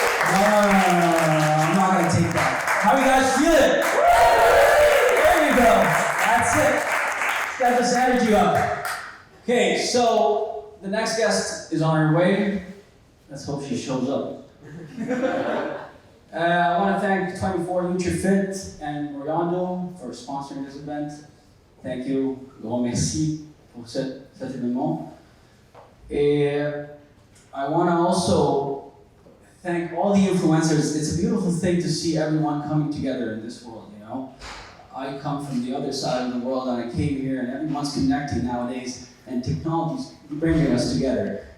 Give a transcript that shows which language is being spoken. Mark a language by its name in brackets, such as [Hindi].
[English] No, I'm not gonna take that. How are you guys feeling? There you go. That's it. Get this energy up. Okay, so the next guest is on her way. Let's hope she shows up. I want to thank 24 NutriFit and Moriando for sponsoring this event. Thank you, [French] grand merci pour cet événement. [English] And I want to also thank all the influencers. It's a beautiful thing to see everyone coming together in this world, you know. I come from the other side of the world and I came here and everyone's connecting nowadays and technology's bringing us together.